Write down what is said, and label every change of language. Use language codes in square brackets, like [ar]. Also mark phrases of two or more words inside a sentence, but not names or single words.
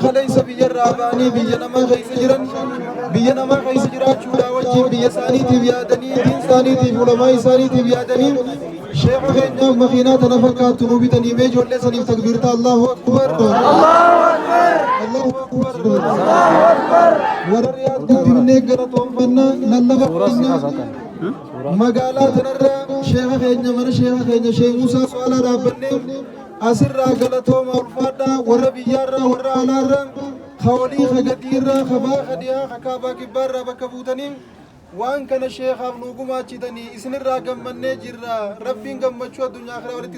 [om] kaleessa biyya irraa ba'anii biyya namaa keessa jiran biyya namaa keessa jiraachuudhaa wajjin biyya isaaniitiif yaadanii diin isaaniitiif ulamaa isaaniitiif yaadanii sheekha keenyaaf makiinaa tana fakkaattu nu bitanii mee ijoollee saniif takbiirta [ar] الله أكبر الله [om] akbar warra riyaad guddifnee galatoonfannaa lallafa keenya magaalaa tanarra sheekha keenya mana sheekha keenya sheekh Muusaa Swaalaa dhaabbannee asirraa galatooma ulfaadhaa warra biyyaarraa warra alaarraa hawalii hagadiirraa habaa hadiyaa hakaabaa kibbaarraa bakka buutanii waan kana sheekhaaf nu gumaachitanii isinirraa gammannee jirra rabbiin gammachuu addunyaa akhiraa walitti